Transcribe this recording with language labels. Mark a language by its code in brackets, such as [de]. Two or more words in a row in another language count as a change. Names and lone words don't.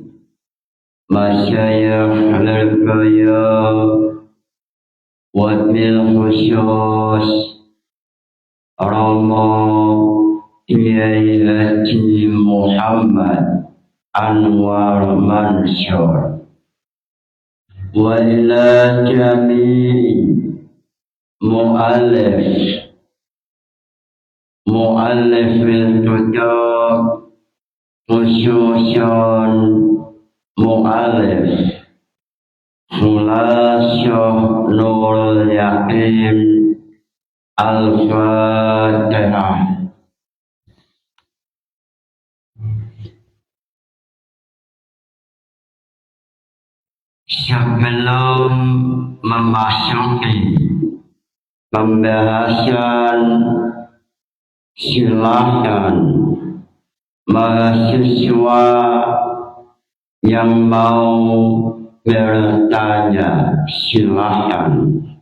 [ar] مشايخ القاية وبالخصوص Rama Kiai Haji Muhammad Anwar Mansur وإلى جميع مؤلفي الكتاب خصوصا مؤلف Khulasyah Nurul Yaqin Al-Fatihah. [id] Sebelum memasuki pembahasan, silakan mahasiswa yang mau bertanya, silakan.